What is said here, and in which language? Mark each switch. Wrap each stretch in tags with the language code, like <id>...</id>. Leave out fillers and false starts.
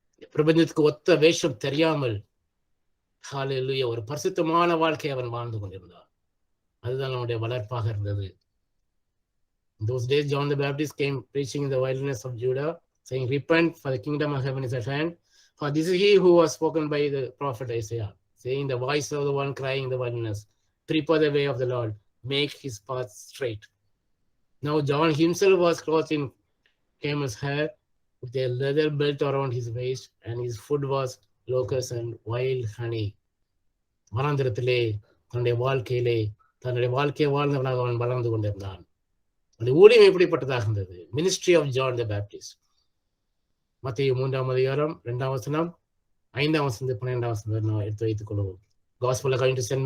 <ta>பிரபஞ்சத்துக்கு ஒத்த வேஷம் தெரியாமல் ஹல்லேலூயா ஒரு பரிசுத்தமான வாழ்க்கை அவன் வாழ்ந்து கொண்டிருந்தான். அதுதான் அவனுடைய வளர்ப்பாக இருந்தது.</ta> <en>In those days, John the Baptist came preaching in the wilderness of Judah, saying, "Repent, for the kingdom of heaven is at hand. For this is he who was spoken by the prophet Isaiah, saying, the voice of the one crying in the wilderness, prepare the way of the Lord, make his path straight." Now John himself was clothed in camel's hair, with a leather belt around his waist, and his food was locusts and wild honey.</en> <ta>வனாந்திரத்திலே தன்னுடைய வாழ்க்கையை வாழ்ந்தவனாக அவன் வளர்ந்து கொண்டிருந்தான். அந்த ஊழியம் எப்படிப்பட்டதாக இருந்தது?</ta> <en>Ministry of John the Baptist.</en> <ta>மத்திய 3ஆம் அதிகாரம் 2ஆம் வசனம் 5ஆம் வசனம் 12ஆம் வசனம் எடுத்து வைத்துக் கொள்வோம்.</ta> <en>Gospel according to St.</en>